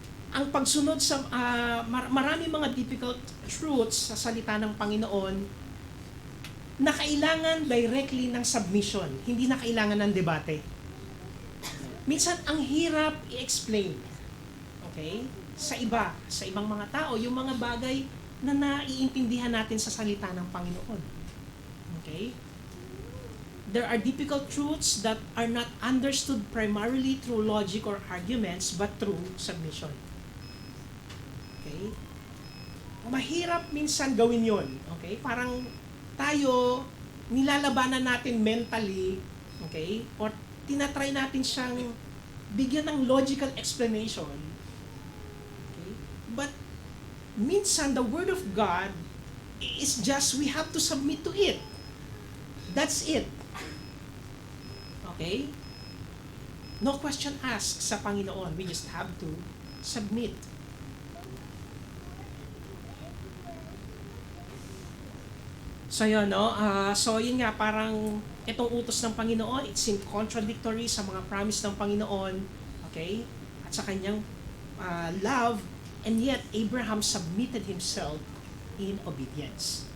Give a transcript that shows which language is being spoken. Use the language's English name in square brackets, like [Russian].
[Filipino] Ang pagsunod sa marami mga difficult truths sa salita ng Panginoon na kailangan directly ng submission, hindi na kailangan ng debate. Minsan ang hirap i-explain. Okay? Sa ibang mga tao, yung mga bagay na naiintindihan natin sa salita ng Panginoon. [English] Okay? There are difficult truths that are not understood primarily through logic or arguments, but through submission. [Filipino] Okay? Mahirap minsan gawin yon. Okay? Parang tayo, nilalabanan natin mentally, okay? Or tinatry natin siyang bigyan ng logical explanation. Okay? [English] But minsan, the Word of God is just, we have to submit to it. That's it. Okay? No question asked [Filipino] sa Panginoon. [English] We just have to submit. [Filipino] So yun, no? So yun nga, parang itong utos ng Panginoon, [English] it seemed contradictory [Filipino] sa mga promise ng Panginoon, okay? At sa kanyang [English] love, and yet Abraham submitted himself in obedience.